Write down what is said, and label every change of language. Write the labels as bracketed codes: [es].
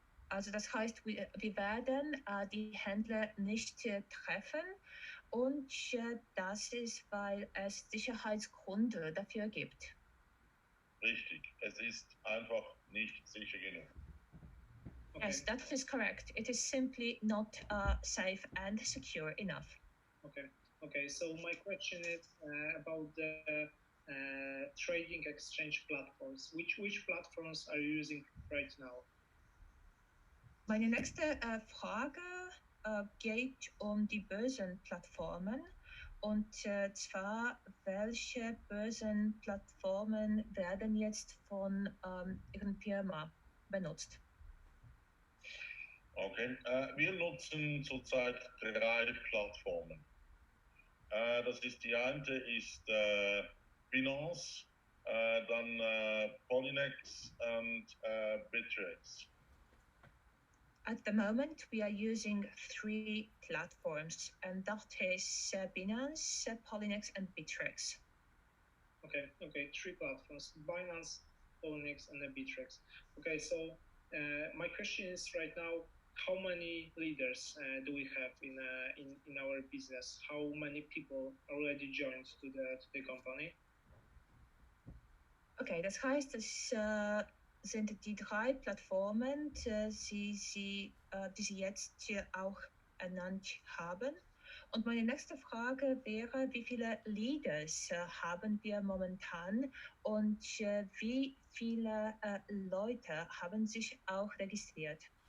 [de] Also das heißt, wir werden die Händler nicht treffen, und das ist, weil es Sicherheitsgründe dafür gibt. Richtig, es ist einfach nicht sicher genug. [en] Okay. Yes, that is correct. It is simply not safe and secure enough. Okay. So my question is about the trading exchange platforms. Which platforms are you using right now? [de] Meine nächste Frage geht die Börsenplattformen, und zwar, welche Börsenplattformen werden jetzt von Ihren Firma benutzt? Okay, wir nutzen zurzeit 3 Plattformen. Das ist die eine ist Binance, dann Polynex und Bittrex. [en] At the moment, we are using 3 platforms, and that is Binance, Polynex, and Bittrex. Okay, 3 platforms: Binance, Polynex, and Bittrex. Okay, so my question is right now, how many leaders do we have in our business? How many people already joined to the company? [de] Okay, das heißt, es sind die 3 Plattformen, die Sie jetzt auch ernannt haben. Und meine nächste Frage wäre, wie viele Leaders haben wir momentan, und wie viele Leute haben sich auch registriert?